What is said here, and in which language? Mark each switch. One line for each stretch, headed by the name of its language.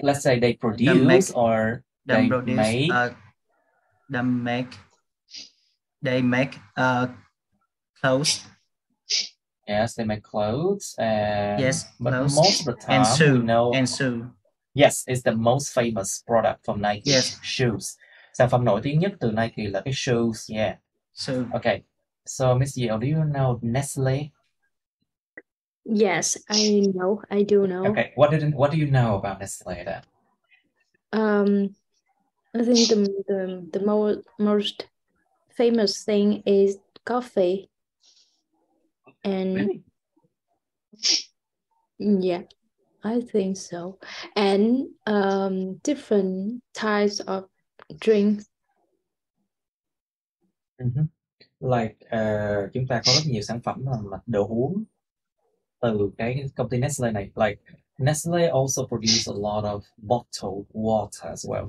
English: Let's say they produce or they make. They make clothes. Yes, they make clothes. Yes, but clothes. most of the time we know. And shoe. Yes, it's the most famous product from Nike. Yes. Shoes.
Vietnamese: Sản phẩm nổi tiếng nhất từ Nike là cái shoes.
English: Yeah. Shoe. Okay. So, Miss Yeo, do you know Nestle? Yes, I know. I do know. Okay. What do you know about Nestle then? I think the most famous thing is coffee. And really? Yeah, I think so. And different types of drinks.
Vietnamese: Like chúng ta có rất nhiều sản phẩm mà đồ uống từ cái công ty Nestle này.
English: Like Nestle also produce a lot of bottled water as well.